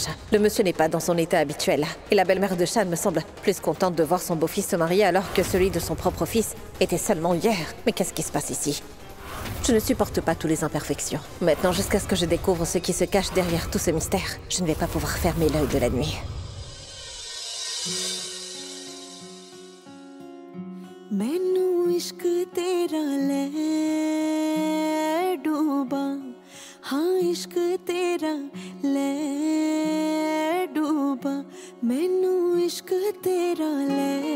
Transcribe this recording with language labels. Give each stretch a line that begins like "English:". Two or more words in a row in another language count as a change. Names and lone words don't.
French: Le monsieur n'est pas dans son état habituel. Et la belle-mère de Shan me semble plus contente de voir son beau-fils se marier alors que celui de son propre fils était seulement hier. Mais qu'est-ce qui se passe ici? Je ne supporte pas toutes les imperfections. Maintenant, jusqu'à ce que je découvre ce qui se cache derrière tout ce mystère, je ne vais pas pouvoir fermer l'œil de la nuit.
Punjabi: ਮੈਨੂੰ ਇਸ਼ਕ ਤੇਰਾ ਲੈ ਡੁੱਬਾ ਹਾਂ ਇਸ਼ਕ ਤੇਰਾ ਲੈ ਡੁੱਬਾ ਮੈਨੂੰ ਇਸ਼ਕ ਤੇਰਾ ਲੈ